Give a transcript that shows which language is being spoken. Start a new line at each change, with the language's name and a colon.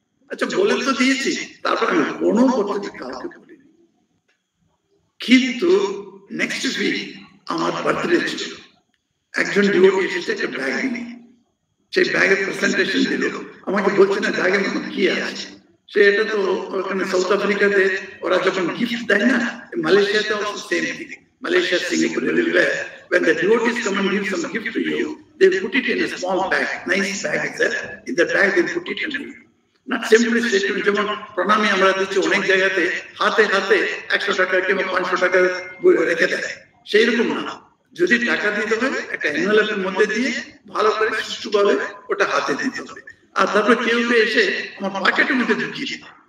Bangla: আচ্ছা বলে তো দিয়েছি, তারপর আমি কোনো পদ্ধতি কাউকে বলিনি। কিন্তু নেক্সট উইক আমার বার্থডে ছিল, একজন ডিভোটি এসেছে একটা ব্যাগ নিয়ে, সেই ব্যাগের প্রেজেন্টেশন দিল, আমাকে বলছে না ব্যাগের মধ্যে কি আছে। সে এটা তো ওখানে সাউথ আফ্রিকাতে ওরা যখন গিফট দেয় না, মালয়েশিয়াতে
English: Also same thing, Malaysia, Singapore, everywhere, when the devotees come and give some gift to you, they put it in a small bag, nice bag is there, in the bag they put it in you. Not simply statement,
Bangla: যেমন প্রণামী আমরা দিচ্ছি অনেক জায়গাতে হাতে হাতে 100 টাকা কিংবা 500 টাকা রেখে দেয়, সেই রকম না। যদি টাকা দিতে হয় একটা এনভেলপের মধ্যে দিয়ে ভালো করে সুষ্ঠুভাবে ওটা হাতে দিতে হবে। আর তারপর কেউ এসে আমার পকেটের মধ্যে ঢুকিয়ে দিল,